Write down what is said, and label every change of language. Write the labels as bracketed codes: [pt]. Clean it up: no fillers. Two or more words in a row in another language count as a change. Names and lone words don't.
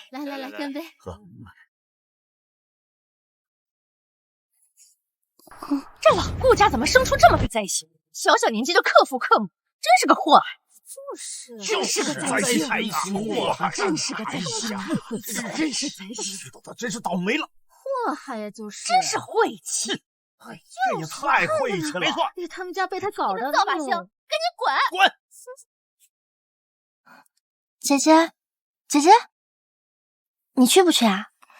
[zh] 來，乾杯！喝。這老顧家怎麼生出這麼個災星？小小年紀就克父克母，真是個禍害！就是個災星，真是個災星，真是災星，他真是倒霉了。禍害呀，就是真是晦氣！哎，這也太晦氣了！沒錯，他們家被他搞的，掃把星，趕緊滾！滾！姐姐， 你去不去啊？